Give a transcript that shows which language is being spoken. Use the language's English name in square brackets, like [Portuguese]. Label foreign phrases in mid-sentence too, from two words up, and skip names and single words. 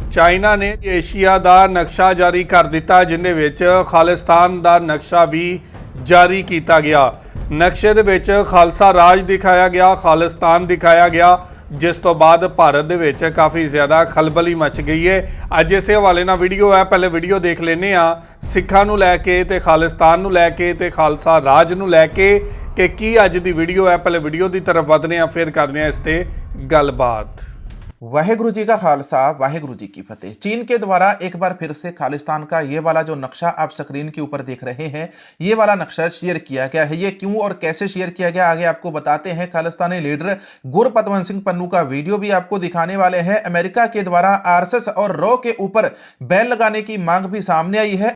[Punjabi] ਚਾਈਨਾ ਨੇ ਏਸ਼ੀਆ ਦਾ ਨਕਸ਼ਾ ਜਾਰੀ ਕਰ ਦਿੱਤਾ, ਜਿਨ੍ਹਾਂ ਵਿੱਚ ਖਾਲਿਸਤਾਨ ਦਾ ਨਕਸ਼ਾ ਵੀ ਜਾਰੀ ਕੀਤਾ ਗਿਆ। ਨਕਸ਼ੇ ਦੇ ਵਿੱਚ ਖਾਲਸਾ ਰਾਜ ਦਿਖਾਇਆ ਗਿਆ, ਖਾਲਿਸਤਾਨ ਦਿਖਾਇਆ ਗਿਆ, ਜਿਸ ਤੋਂ ਬਾਅਦ ਭਾਰਤ ਦੇ ਵਿੱਚ ਕਾਫ਼ੀ ਜ਼ਿਆਦਾ ਖਲਬਲੀ ਮਚ ਗਈ ਹੈ। ਅੱਜ ਇਸ ਹਵਾਲੇ ਨਾਲ ਵੀਡੀਓ ਹੈ, ਪਹਿਲੇ ਵੀਡੀਓ ਦੇਖ ਲੈਣੇ ਸਿੱਖਾਂ ਨੂੰ ਲੈਕੇ ਤੇ ਖਾਲਿਸਤਾਨ ਨੂੰ ਲੈਕੇ ਤੇ ਖਾਲਸਾ ਰਾਜ ਨੂੰ ਲੈਕੇ ਕਿ ਕੀ ਅੱਜ ਦੀ ਵੀਡੀਓ ਹੈ। ਪਹਿਲੇ ਵੀਡੀਓ ਕੀ ਤਰਫ਼ ਵਧਣੇ ਫਿਰ ਕਰਨੇ ਇਸ ਤੇ ਗੱਲਬਾਤ। ਵਾਹਿਗੁਰੂ ਜੀ ਕਾ ਖ਼ਾਲਸਾ, ਵਾਹਿਗੁਰੂ ਜੀ ਕੀ ਫ਼ਤਿਹ। [Hindi] चीन के द्वारा एक बार फिर से खालिस्तान का ये वाला जो नक्शा आप स्क्रीन के ऊपर देख रहे हैं, ये वाला नक्शा शेयर किया गया है। ये क्यों और कैसे शेयर किया गया आगे आपको बताते हैं। खालिस्तानी लीडर गुरपतवंत सिंह पन्नू का वीडियो भी आपको दिखाने वाले हैं। अमेरिका के द्वारा आरएसएस और रॉ के ऊपर बैन लगाने की मांग भी सामने आई है।